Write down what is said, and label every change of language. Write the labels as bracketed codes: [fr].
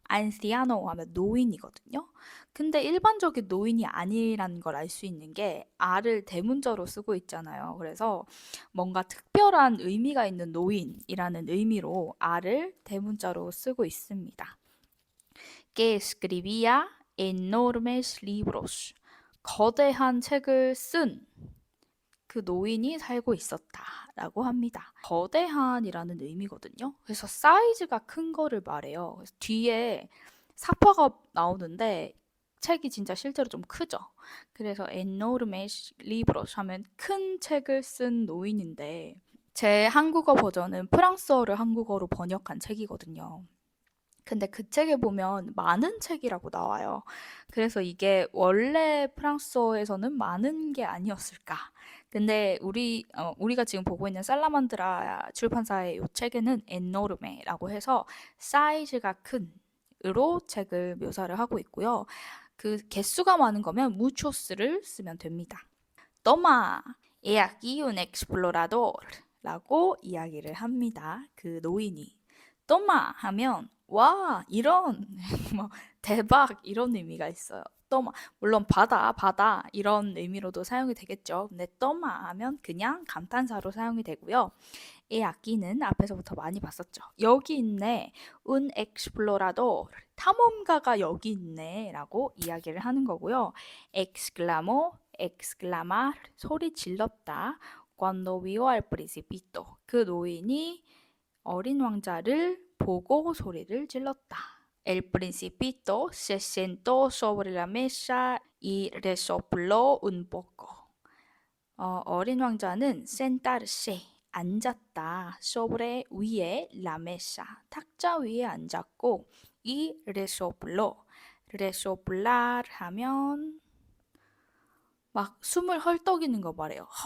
[ko] anciano 하면 노인이거든요. 근데 일반적인 노인이 아니라는 걸 알 수 있는 게 R을 대문자로 쓰고 있잖아요. 그래서 뭔가 특별한 의미가 있는 노인이라는 의미로 R을 대문자로 쓰고 있습니다. [es] Que escribía enormes libros. [ko] 거대한 책을 쓴 그 노인이 살고 있었다라고 합니다. 거대한이라는 의미거든요. 그래서 사이즈가 큰 거를 말해요. 그래서 뒤에 사파가 나오는데 책이 진짜 실제로 좀 크죠. 그래서 [es] enormes libros [ko] 하면 큰 책을 쓴 노인인데 제 한국어 버전은 프랑스어를 한국어로 번역한 책이거든요. 근데 그 책에 보면 많은 책이라고 나와요. 그래서 이게 원래 프랑스어에서는 많은 게 아니었을까. 근데 우리가 지금 보고 있는 살라만드라 출판사의 이 책에는 에노르메라고 해서 사이즈가 큰 으로 책을 묘사를 하고 있고요. 그 개수가 많은 거면 무초스를 쓰면 됩니다. [es] Toma, he aquí un explorador [ko] 라고 이야기를 합니다. 그 노인이. Toma 하면 와, 이런 뭐 대박 이런 의미가 있어요. Toma. 물론 바다 이런 의미로도 사용이 되겠죠. 근데 Toma 하면 그냥 감탄사로 사용이 되고요. 이 악기는 앞에서부터 많이 봤었죠. 여기 있네. [es] Un explorador. [ko] 탐험가가 여기 있네. 라고 이야기를 하는 거고요. exclamó, exclamar. 소리 질렀다. [es] Cuando vio al principito. [ko] 그 노인이 어린 왕자를 보고 소리를 질렀다. [es] El principito se sentó sobre la mesa y resopló un poco. [ko] 어린 왕자는 sentarse 앉았다. sobre 위에 la mesa 탁자 위에 앉았고 [es] y resopló resoplar [ko] 하면 막 숨을 헐떡이는 거 말해요.